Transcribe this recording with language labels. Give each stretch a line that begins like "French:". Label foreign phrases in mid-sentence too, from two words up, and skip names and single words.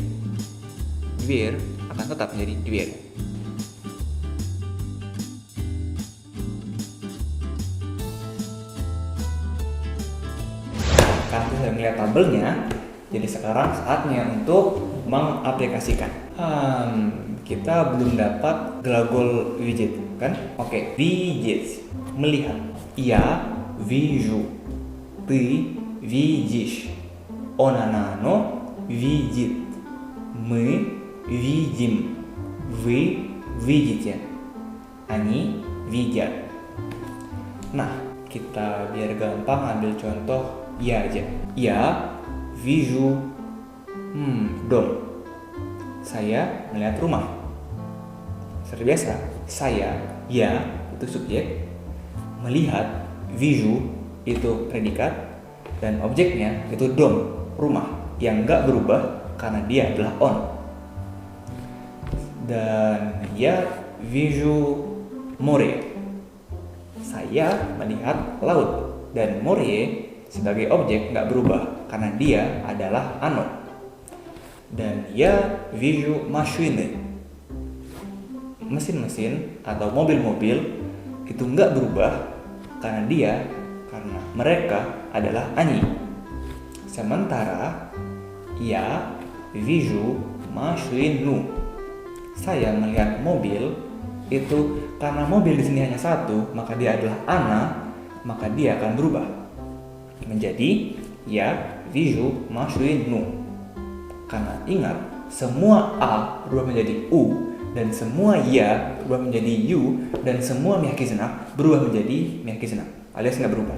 Indonesian: Dvir akan tetap menjadi dvir. Karena sudah melihat tabelnya, jadi sekarang saatnya untuk mengaplikasikan. Kita belum dapat glagol видеть, kan? Oke, видеть, melihat.
Russian: Я вижу, ты видишь, оно видит, мы видим, вы видите, они видят.
Indonesian: Nah, kita biar gampang ambil contoh ya aja.
Russian: Я вижу дом.
Indonesian: Saya melihat rumah. Seperti biasa, saya, ya, itu subjek, melihat, вижу, itu predikat, dan objeknya itu dom, rumah, yang nggak berubah karena dia adalah on. Dan ya,
Russian: вижу море.
Indonesian: Saya melihat laut, dan море sebagai objek nggak berubah karena dia adalah ano.
Russian: Dan ya вижу машины.
Indonesian: Mesin-mesin atau mobil-mobil itu nggak berubah karena mereka adalah они.
Russian: Sementara я вижу машину.
Indonesian: saya melihat mobil itu karena mobil di sini hanya satu, maka dia adalah ana, maka dia akan berubah menjadi
Russian: я вижу машину.
Indonesian: Karena ingat, semua a berubah menjadi u, dan semua ya berubah menjadi yu, dan semua miyakizuna berubah menjadi miyakizuna, alias nggak berubah.